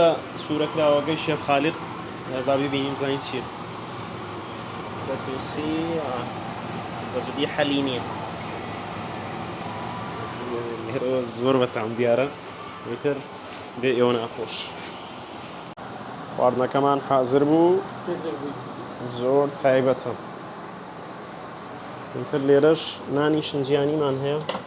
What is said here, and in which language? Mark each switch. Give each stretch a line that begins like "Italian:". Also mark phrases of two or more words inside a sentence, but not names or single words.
Central Kurdish: سوورەکراوەکەی شێف خالق با ببینیم زانین چییە دەتوێسی بەجددی حەلی نییە لێرەوە زۆر بەتام دیارە ئیتر بێ ئێوە ناخۆش خواردنەکەمان حازر بوو زۆر تایبەتە ئیتر لێرەش نانی شنجیانیمان هەیە